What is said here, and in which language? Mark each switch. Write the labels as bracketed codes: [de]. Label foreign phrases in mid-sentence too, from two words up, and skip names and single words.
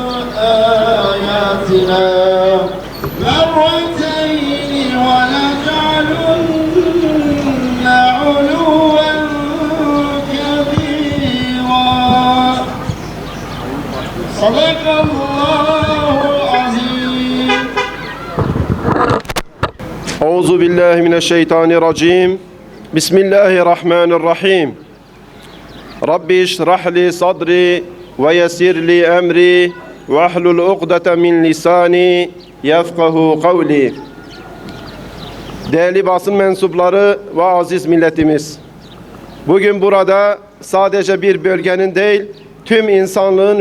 [ar] آياتنا مرتين ولنجعلن علوا كبيرا صدق الله العظيم. أعوذ بالله من الشيطان الرجيم. بسم الله الرحمن الرحيم. رب اشرح لي صدري ويسر لي أمري واحلل عقدة من لساني يفقهوا قولي. [tr] Değerli basın mensupları ve aziz milletimiz, bugün burada sadece bir bölgenin değil, tüm insanlığın